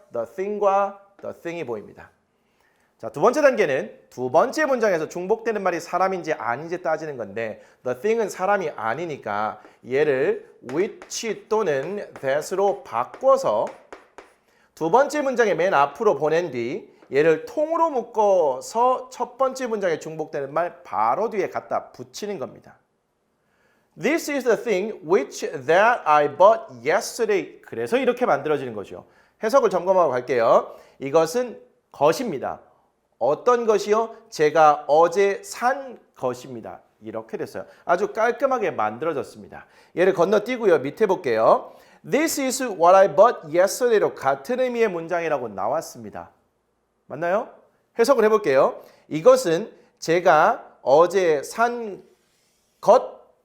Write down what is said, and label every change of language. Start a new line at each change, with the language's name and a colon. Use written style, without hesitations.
Korean: The thing과 the thing이 보입니다. 자, 두 번째 단계는 두 번째 문장에서 중복되는 말이 사람인지 아닌지 따지는 건데 the thing은 사람이 아니니까 얘를 which 또는 that으로 바꿔서 두 번째 문장의 맨 앞으로 보낸 뒤 얘를 통으로 묶어서 첫 번째 문장에 중복되는 말 바로 뒤에 갖다 붙이는 겁니다.
English: This is the thing which that I bought yesterday.
Korean: 그래서 이렇게 만들어지는 거죠. 해석을 점검하고 갈게요. 이것은 것입니다. 어떤 것이요? 제가 어제 산 것입니다. 이렇게 됐어요. 아주 깔끔하게 만들어졌습니다. 얘를 건너뛰고요. 밑에 볼게요.
English: This is what I bought yesterday로
Korean: 같은 의미의 문장이라고 나왔습니다. 맞나요? 해석을 해볼게요. 이것은 제가 어제 산 것입니다.